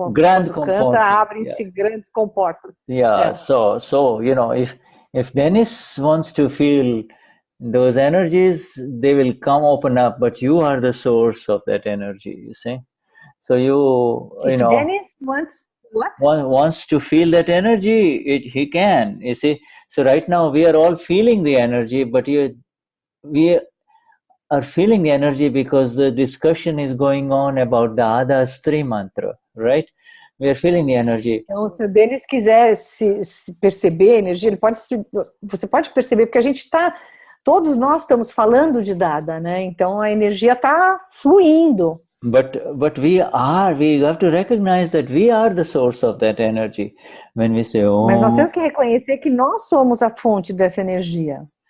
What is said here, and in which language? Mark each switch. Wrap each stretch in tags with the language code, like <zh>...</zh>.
<pt>Quando canta, abrem-se grandes comportas.</pt> <en>Yeah. So if Denize wants to feel those energies, they will come open up, but you are the source of that energy, you see. So if Denize wants what? Wants to feel that energy, he can, you see. So right now we are all feeling the energy, but we are feeling the energy because the discussion is going on about Dada's Trimantra, right? We are feeling the energy.</en> <pt>Então, se o Denize quiser se perceber a energia, você pode perceber, porque todos nós estamos falando de Dada, né? Então a energia está fluindo.</pt> <en>But we have to recognize that we are the source of that energy. When we say,</en> <pt>Mas nós temos que reconhecer que nós somos a fonte dessa energia.</pt>